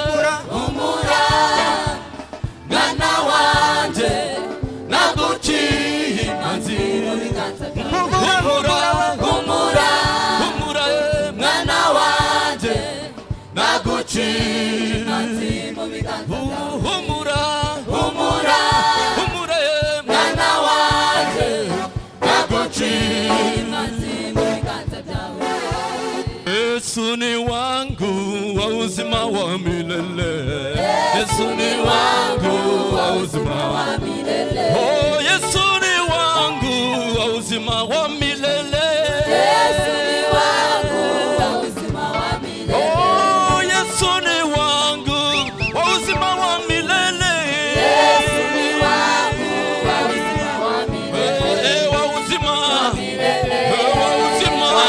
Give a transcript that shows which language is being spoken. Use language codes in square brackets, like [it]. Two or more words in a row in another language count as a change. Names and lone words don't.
[rn] mwana wanje naguciye imanzi mu biganza humura mwana wanje naguciye imanzi mu biganza humura mwana wanje naguciye imanzi mu biganza byawe [sw] Yesu ni wangu wa uzima wa milele Yesu ni wangu wa uzima wa milele Oh Yesu ni wangu wa uzima wa milele Yesu ni wangu wa uzima wa milele Oh Yesu ni wangu wa uzima wa milele Yesu ni wangu wa uzima wa milele wa uzima wa milele wa uzima